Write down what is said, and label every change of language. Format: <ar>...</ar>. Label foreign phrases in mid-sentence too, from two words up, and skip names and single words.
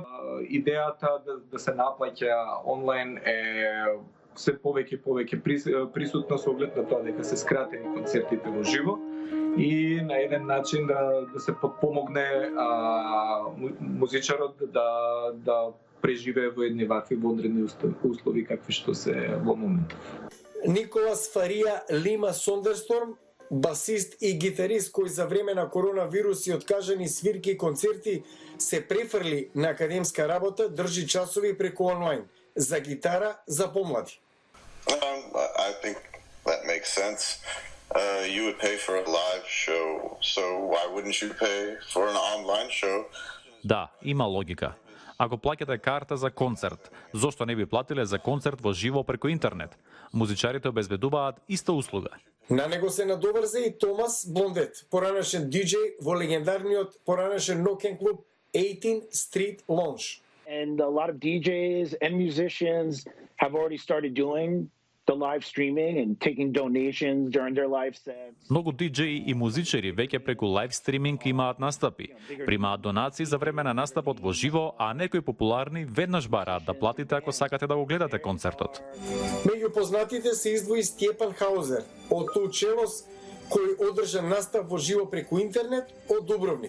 <mk>Идејата да се наплаќа онлайн е се повеќе присутна со оглед на тоа дека се скратени концертите во живо и на еден начин да се подпомогне музичарот да преживее во едни вакви вонредни услови какви што се во моментов. Николас Фарија Лима Сондерсторм, басист и гитарист кој за време на коронавирус и откажани свирки и концерти се префрли на академска работа, држи часови преку онлайн за гитара за помлади.</mk> <en>I think that makes sense. You would pay for a live show, so why wouldn't you pay for an online show?</en> <mk>Да, има логика. Ако плаќате карта за концерт, зошто не би платиле за концерт во живо преку интернет? Музичарите обезбедуваат иста услуга. На него се надоврза и Томас Блондет, поранешен диџеј во легендарниот поранешен ноќен клуб 18th Street Lounge.</mk> <en>And a lot of DJs and musicians have already started doing the live streaming and taking donations during their live sets.</en> <mk>Многу диџеи и музичари веќе преку</mk> <en>live streaming</en> <mk>имаат настапи. Примаат донации за време на настапот во живо, а некои популарни веднаш бараат да платите ако сакате да го гледате концертот. Меѓу познатите се издвои Стјепан Хаузер од Тучелос, кој одржа настап во живо преку интернет од Дубровник.</mk>